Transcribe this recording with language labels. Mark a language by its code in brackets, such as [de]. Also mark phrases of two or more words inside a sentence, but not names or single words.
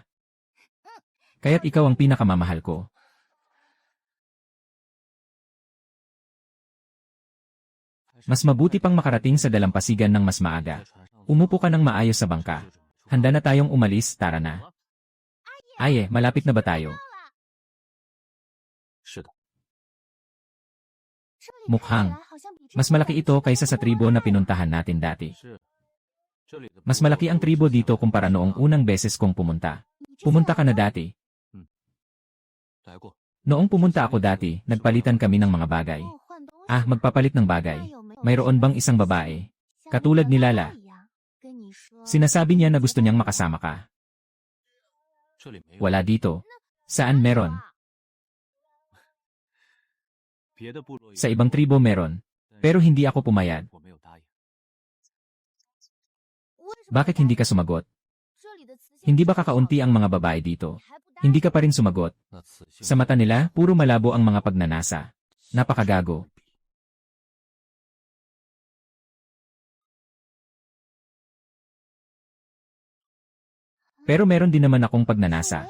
[tl] Kaya't ikaw ang pinakamamahal ko. Mas mabuti pang makarating sa dalampasigan ng mas maaga. Umupo ka ng maayos sa bangka. Handa na tayong umalis, tara na. Aye, malapit na ba tayo? [zh] 是的， [tl] Mukhang. Mas malaki ito kaysa sa tribo na pinuntahan natin dati. [zh] 是。这里的 [tl] Mas malaki ang tribo dito kumpara noong unang beses kong pumunta. Pumunta ka na dati. [zh] 来过， [tl] Noong pumunta ako dati, nagpalitan kami ng mga bagay. Ah, magpapalit ng bagay. Mayroon bang isang babae? Katulad ni Lala. Sinasabi niya na gusto niyang makasama ka. [zh] 这里没有。 [tl] Wala dito. Saan meron? [zh] 别的部落有， [tl] Sa ibang tribo meron. Pero hindi ako pumayag. [zh] 我没有答应。 [tl] Bakit hindi ka sumagot? Hindi ba kakaunti ang mga babae dito? Hindi ka pa rin sumagot. [zh] 那雌性 [tl] Sa mata nila, puro malabo ang mga pagnanasa. Napakagago. Pero meron din naman akong pagnanasa.